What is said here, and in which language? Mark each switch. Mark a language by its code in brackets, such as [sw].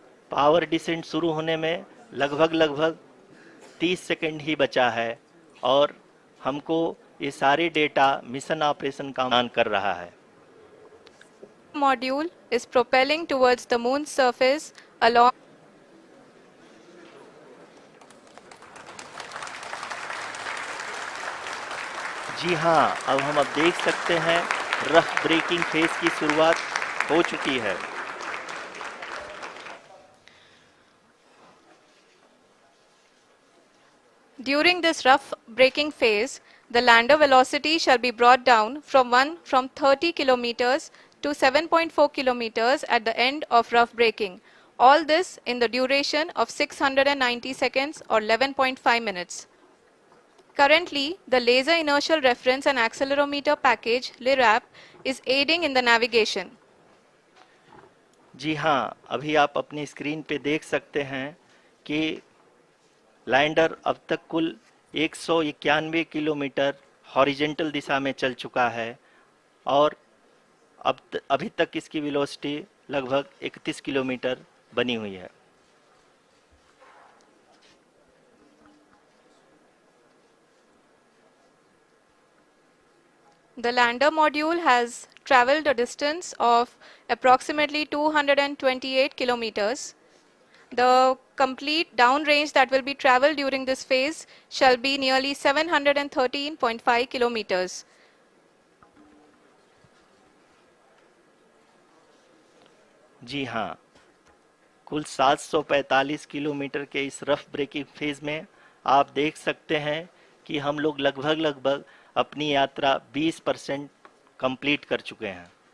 [hi] Power descent शुरू होने में लगभग 30 सेकंड ही बचा है और हमको ये सारे डेटा मिशन ऑपरेशन का ऑन कर रहा है। [en] Module is propelling towards the moon's surface along [hi] जी हाँ, अब हम देख सकते हैं रफ ब्रेकिंग फेज की शुरुआत हो चुकी है। [en] During this rough braking phase, the lander velocity shall be brought down from 30 kilometers to 7.4 kilometers at the end of rough braking. All this in the duration of 690 seconds or 11.5 minutes. Currently, the Laser Inertial Reference and Accelerometer package (LIRAP) is aiding in the navigation. [hi] जी हाँ, अभी आप अपनी screen पे देख सकते हैं कि lander अब तक कुल 191 किलोमीटर हॉरिजेंटल दिशा में चल चुका है और अभी तक इसकी वेलोसिटी लगभग 31 किलोमीटर बनी हुई है। [en] The lander module has traveled a distance of approximately 228 kilometers. The complete downrange that will be traveled during this phase shall be nearly 713.5 kilometers. [hi] जी हाँ, कुल 745 किलोमीटर के इस रफ ब्रेकिंग फेज में आप देख सकते हैं कि हम लोग लगभग अपनी यात्रा 20% कंप्लीट कर चुके हैं।